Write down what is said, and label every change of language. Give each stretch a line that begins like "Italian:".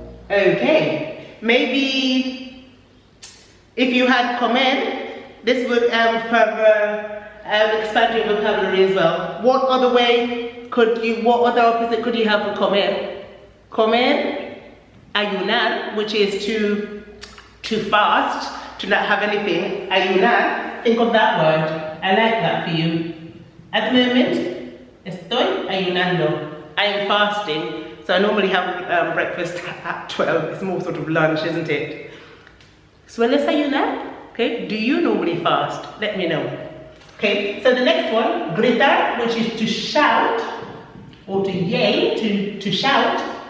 English: Okay. Maybe if you had comer, this would further expand your vocabulary as well. What other opposite could you have for comer? Comer, ayunar, which is to fast, to not have anything. Ayunar, think of that word. I like that for you. At the moment,
Spanish: estoy ayunando.
English: I am fasting. So I normally have breakfast at 12. It's more sort of lunch, isn't it?
Spanish: ¿Sueles ayunar?
English: Okay, do you normally fast? Let me know. Okay, so the next one, gritar, which is to shout, or to yell, to shout.